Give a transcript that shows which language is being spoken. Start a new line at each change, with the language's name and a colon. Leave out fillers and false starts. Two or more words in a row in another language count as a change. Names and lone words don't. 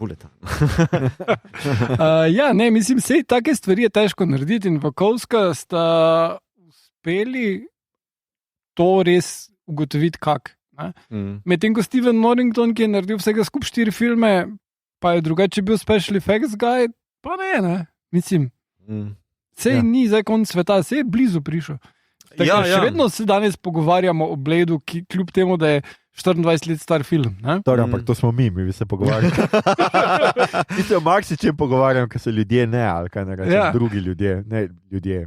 Slovenian: Mislim, sej take stvari je težko narediti in Vakovska sta uspeli to res ugotoviti kak. Medtem ko Steven Norrington, ki je naredil vsega skupaj 4 filme, pa je drugače bil
English: special effects guy,
Slovenian: pa ne, mislim. Sej ni zdaj konc sveta, sej je blizu prišel. Še vedno se danes pogovarjamo o Bladeu, ki kljub temu, da je 24 let star film. Ampak to smo mi bi se pogovarjali. Mi se o marsičem pogovarjamo, ker so ljudje ali kaj ne rečem, drugi ljudje, ne ljudje.